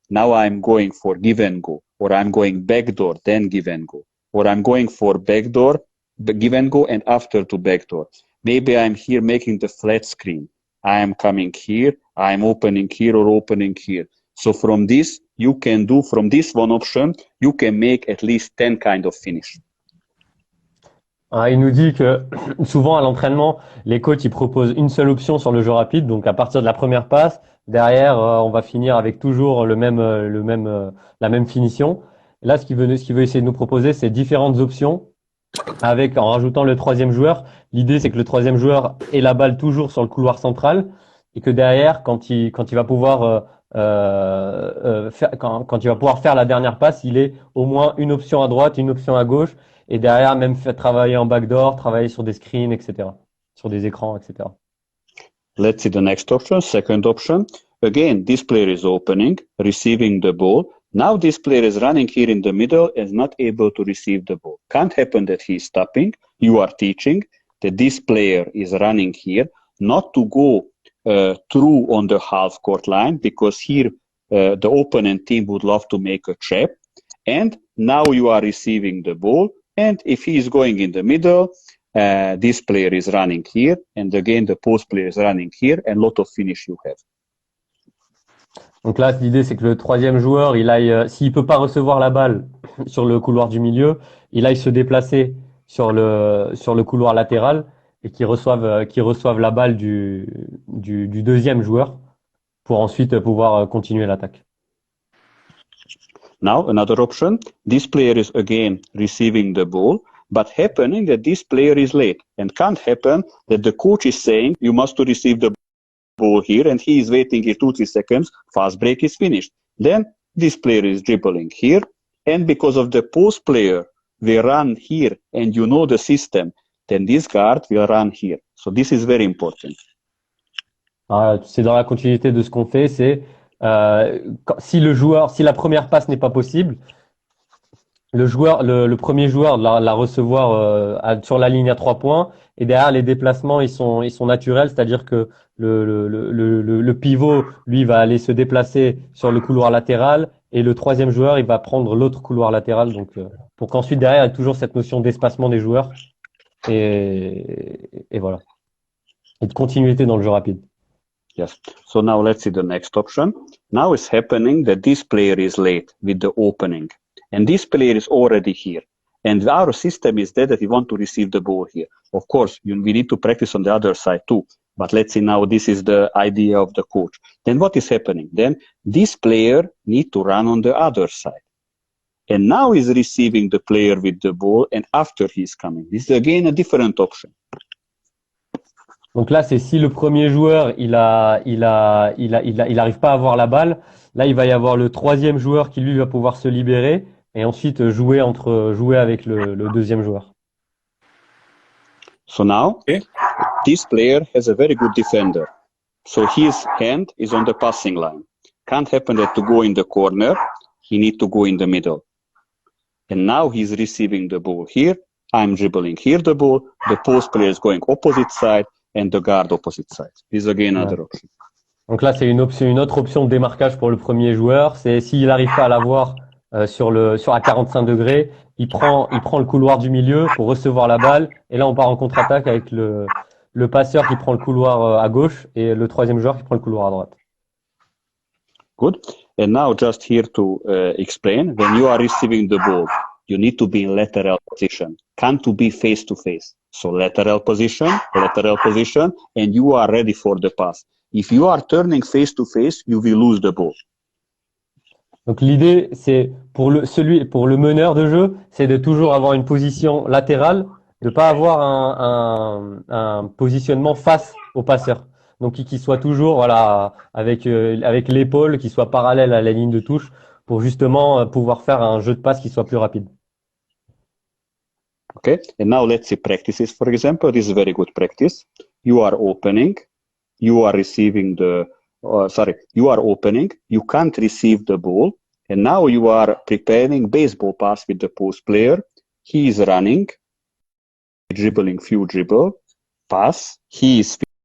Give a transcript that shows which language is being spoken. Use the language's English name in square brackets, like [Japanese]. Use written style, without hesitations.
[English] Now I'm going for give and go, or I'm going backdoor, then give and go, or I'm going for backdoor, give and go, and after to backdoor. Maybe I'm here making the flat screen. I am coming here, I'm opening here or opening here. So from this, you can do, from this one option, you can make at least 10 kind of finish. [French] Il nous dit que souvent à l'entraînement, les coachs ils proposent une seule option sur le jeu rapide. Donc à partir de la première passe, derrière, on va finir avec toujours la même finition. Là, ce qu'il veut essayer de nous proposer, c'est différentes options en rajoutant le troisième joueur. L'idée, c'est que le troisième joueur ait la balle toujours sur le couloir central et que derrière, quand il va pouvoir quand il va pouvoir faire la dernière passe, il ait au moins une option à droite, une option à gauche. Et derrière, même travailler en backdoor, travailler sur des screens, etc. Sur des écrans, etc. [English] Let's see the next option, second option. Again, this player is opening, receiving the ball. Now this player is running here in the middle and is not able to receive the ball. Can't happen that he is stopping. You are teaching that this player is running here, not to go through on the half court line, because here the opponent team would love to make a trap. And now you are receiving the ball. And if he is going in the middle, this player is running here, and again the post player is running here, and lot of finish you have. [French] Donc là, l'idée c'est que le troisième joueur, il aille, s'il peut pas recevoir la balle sur le couloir du milieu, il aille se déplacer sur le couloir latéral et qu'il reçoive la balle du deuxième joueur pour ensuite pouvoir continuer l'attaque. [English] Now, another option, this player is again receiving the ball, but happening that this player is late, and can't happen that the coach is saying you must to receive the ball here, and he is waiting here 2-3 seconds, fast break is finished. Then this player is dribbling here, and because of the post player will run here, and you know the system, then this guard will run here. So this is very important. [French] C'est dans la continuité de ce qu'on fait, c'est si la première passe n'est pas possible, le premier joueur la recevoir sur la ligne à 3 points, et derrière les déplacements ils sont naturels, c'est-à-dire que le pivot lui va aller se déplacer sur le couloir latéral et le troisième joueur il va prendre l'autre couloir latéral, donc pour qu'ensuite derrière il y ait toujours cette notion d'espacement des joueurs et voilà, et de continuité dans le jeu rapide. [English] Yes. So now let's see the next option. Now it's happening that this player is late with the opening, and this player is already here. And our system is that we want to receive the ball here. Of course, we need to practice on the other side too. But let's see now, this is the idea of the coach. Then what is happening? Then this player need to run on the other side. And now he's receiving the player with the ball, and after he's coming. This is again a different option. [French] Donc là, c'est si le premier joueur il arrive pas à avoir la balle, là il va y avoir le troisième joueur qui lui va pouvoir se libérer et ensuite jouer avec le deuxième joueur. [English] So now, this player has a very good defender. So his hand is on the passing line. Can't happen that to go in the corner, he need to go in the middle. And now he's receiving the ball here. I'm dribbling here the ball. The post player is going opposite side. And the guard opposite side. This is again another option. [French] Donc là, c'est une autre option de démarquage pour le premier joueur. C'est s'il n'arrive pas à l'avoir à 45 degrés, il prend le couloir du milieu pour recevoir la balle. Et là, on part en contre-attaque avec le passeur qui prend le couloir à gauche et le troisième joueur qui prend le couloir à droite. [English] Good. And now just here to explain, when you are receiving the ball, you need to be in lateral position. Can't to be face to face. So lateral position, and you are ready for the pass. If you are turning face to face, you will lose the ball. [French] Donc l'idée, c'est pour le meneur de jeu, c'est de toujours avoir une position latérale, de pas avoir un positionnement face au passeur. Donc qu'il soit toujours voilà avec l'épaule, qui soit parallèle à la ligne de touche, pour justement pouvoir faire un jeu de passe qui soit plus rapide. [English] Okay, and now let's see practices. For example, this is very good practice. You are opening, you are receiving you are opening, you can't receive the ball, and now you are preparing baseball pass with the post player. He is running, dribbling few dribble, pass, he is